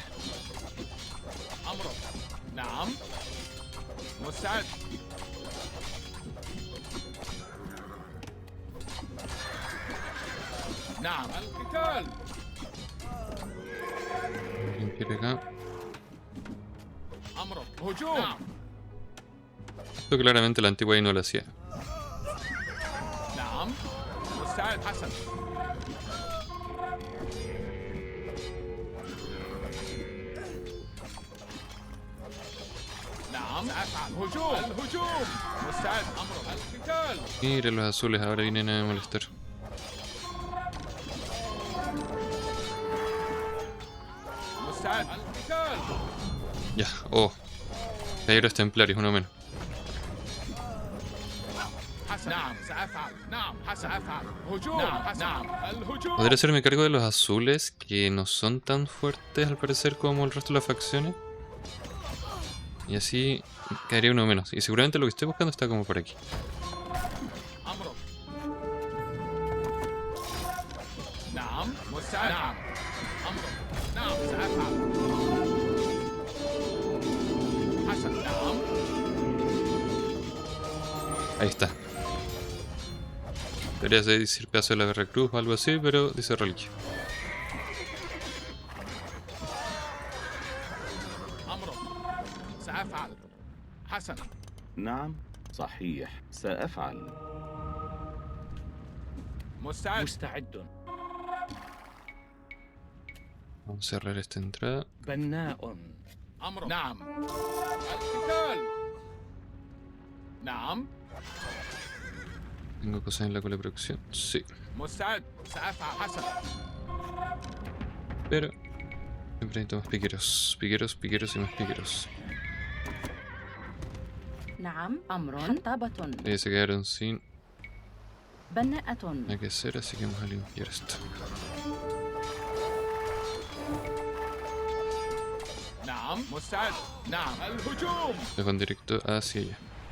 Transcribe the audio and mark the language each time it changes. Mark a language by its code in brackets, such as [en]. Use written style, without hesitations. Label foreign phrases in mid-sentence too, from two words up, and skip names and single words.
[ar] أمرك نعم مستعد نعم القتال [es] Limpiar acá. [ar] أمرك هجوم نعم. [es] Esto claramente la antigua ahí no lo hacía. [ar] نعم مستعد حسن نعم سأفعل هجوم الهجوم مستعد أمر القتال [es] Mire los azules, ahora vienen a molestar. [ar] مستعد القتال [es] Ya, oh. Caballeros templarios, uno menos. [ar] حسن نعم سأفعل نعم سأفعل هجوم نعم الهجوم [es] Podría hacerme cargo de los azules, que no son tan fuertes al parecer como el resto de las facciones. Y así quedaría uno menos. Y seguramente lo que estoy buscando está como por aquí. [ar] أمرك نعم مستعد نعم أمرك نعم سأفعل حسن نعم [es] Ahí está. Debería decir pedazo de la guerra cruz o algo así, pero dice reliquia. [ar] أمرك سأفعل حسن نعم صحيح سأفعل. مستعد مستعد. [es] Vamos a cerrar esta entrada. [ar] بناء. أمرك نعم القتال نعم [es] Tengo cosas en la cola de producción. Sí. [ar] مستعد سأفعل حسن [es] Pero siempre necesito más piqueros. Piqueros, piqueros y más piqueros. [ar] نعم أمر حطابة [es] Ellos se quedaron sin [ar] بناءة [es] nada que hacer, así que vamos a limpiar esto. [ar] نعم مستعد نعم الهجوم [es] Los van directo hacia allá.